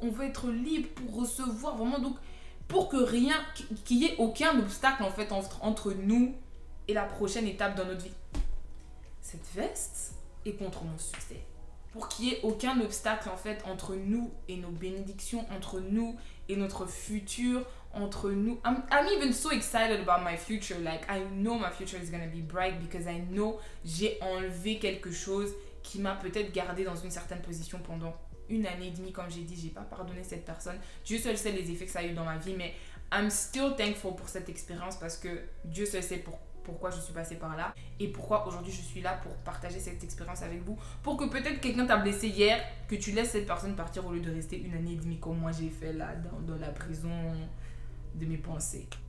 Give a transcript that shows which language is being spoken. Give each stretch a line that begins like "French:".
French: On veut être libre pour recevoir vraiment, donc pour que qu'il y ait aucun obstacle en fait entre nous et la prochaine étape dans notre vie. Cette veste est contre mon succès. Pour qu'il n'y ait aucun obstacle en fait entre nous et nos bénédictions, entre nous et notre futur, entre nous.
English: I'm even so excited about my future. Like, I know my future is going to be bright because I know
French: j'ai enlevé quelque chose qui m'a peut-être gardé dans une certaine position pendant 1 année et demie. Comme j'ai dit, j'ai pas pardonné cette personne. Dieu seul sait les effets que ça a eu dans ma vie, mais
English: I'm still thankful
French: pour cette expérience parce que Dieu seul sait pourquoi je suis passée par là et pourquoi aujourd'hui je suis là pour partager cette expérience avec vous, pour que peut-être quelqu'un t'a blessé hier, que tu laisses cette personne partir au lieu de rester 1 année et demie comme moi j'ai fait là dans la prison de mes pensées.